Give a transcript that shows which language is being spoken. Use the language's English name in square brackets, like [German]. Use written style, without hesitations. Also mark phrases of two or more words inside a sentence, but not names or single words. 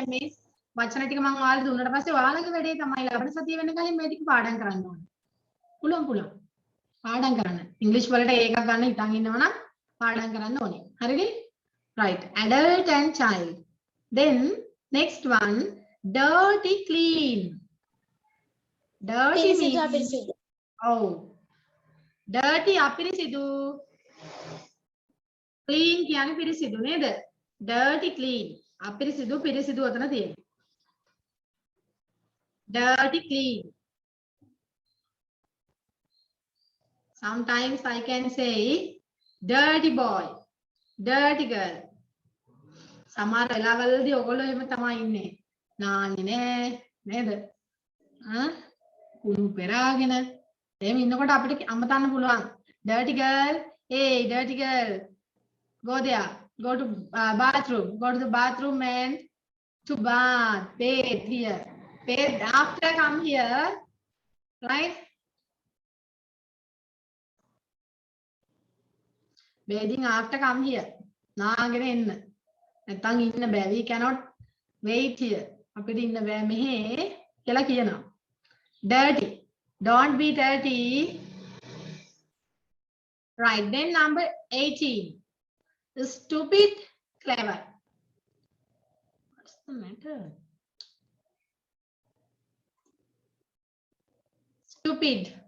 [Sinhala] මේ වචන ටික මම ඔයාලට දුන්නාට පස්සේ ඔයාලගේ වැඩේ තමයි ලබන සතිය වෙන කලින් මේ ටික පාඩම් කරන්න ඕනේ පුළුවන් පාඩම් කරන්න ඉංග්‍රීසි වලට ඒකක් ගන්න හිතන් ඉන්නවනම් පාඩම් කරන්න ඕනේ හරිද [English] right adult and child then next one dirty clean dirty means oh dirty අපිරිසිදු clean [Sinhala] කියන්නේ පිරිසිදු නේද [English] dirty clean [Sinhala] අපිරිසිදු පිරිසිදු අතන තියෙනවා [English] dirty clean sometimes I can say dirty boy dirty girl [Sinhala] සමහර වෙලාවලදී ඔයගොල්ලෝ එහෙම තමයි ඉන්නේ නාන්නේ නේද කුණු පෙරාගෙන එහෙම ඉන්නකොට අපිට අමතන්න පුළුවන් [English] dirty girl hey dirty girl go there go to the bathroom and to bath bathe here bathe after come here right bathing after come here [Sinhala] නාගෙන එන්න නැත්තම් ඉන්න බෑ [English] we cannot wait here [Sinhala] අපිට ඉන්න බෑ මෙහෙ කියලා කියනවා [English] dirty don't be dirty right then number 18 stupid clever what's the matter stupid